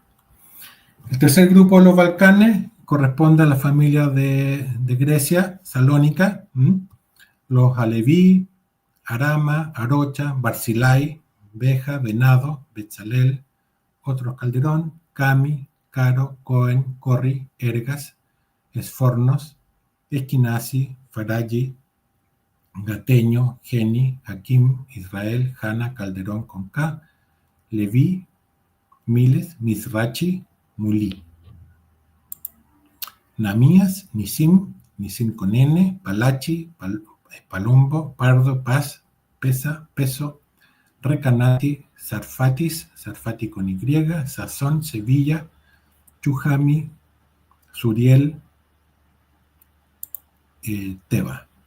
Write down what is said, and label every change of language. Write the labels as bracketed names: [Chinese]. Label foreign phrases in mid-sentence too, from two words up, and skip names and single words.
[Spanish] El tercer grupo de los Balcanes corresponde a la familia de Grecia, Salónica, los Aleví, Arama, Arocha, Barzilai, Beja, Venado, Betzalel, otros Calderón, Cami, Caro, Cohen, Corri, Ergas, Esfornos, Esquinasi, Faraji, Gateño, Geni, Hakim, Israel, Jana, Calderón con K, Leví, Miles, Misrachi, Mulí. Namías, Nisim con N, Palachi, Palombo, Pardo, Paz, Pesa, Peso, Recanati, Sarfati con Y, Sazón, Sevilla, Chujami, Suriel, Teba.